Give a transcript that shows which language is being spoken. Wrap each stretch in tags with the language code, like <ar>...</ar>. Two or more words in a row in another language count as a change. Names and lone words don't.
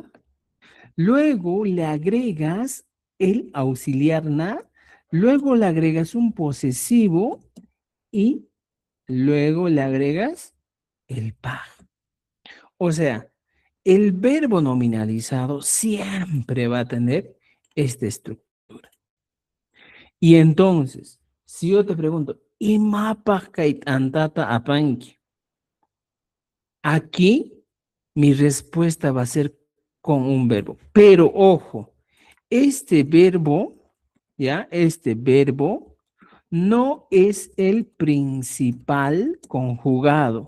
<es>Luego le agregas el auxiliar na, luego le agregas un posesivo y luego le agregas el pa. O sea, el verbo nominalizado siempre va a tener esta estructura. Y entonces, si yo te pregunto,</es> <qu>¿imapakait antata apanki?</qu> <es>Aquí mi respuesta va a ser con un verbo. Pero ojo, este verbo, ¿ya? Este verbo no es el principal conjugado.</es>